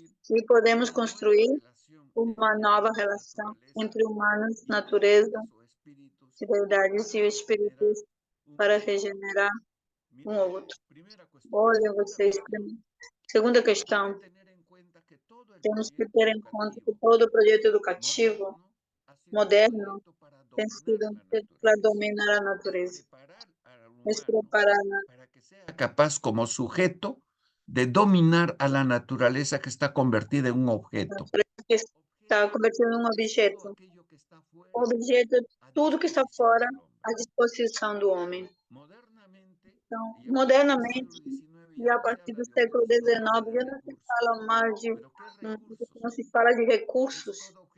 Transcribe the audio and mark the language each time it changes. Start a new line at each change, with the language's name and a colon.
Portuguese: E podemos construir uma nova relação entre humanos, natureza, deidades e espíritos para regenerar um ao outro. Olha vocês, segunda questão, temos que ter em conta que todo o projeto educativo moderno tem sido para dominar a natureza,
Spanish: es preparar para que sea capaz como sujeto de dominar a la naturaleza que está convertida en un objeto.
Portuguese: que está convertido em um objeto. O objeto, tudo que está fora à disposição do homem. Então, modernamente, e a partir do século XIX, já não se fala mais de, não se fala de recursos.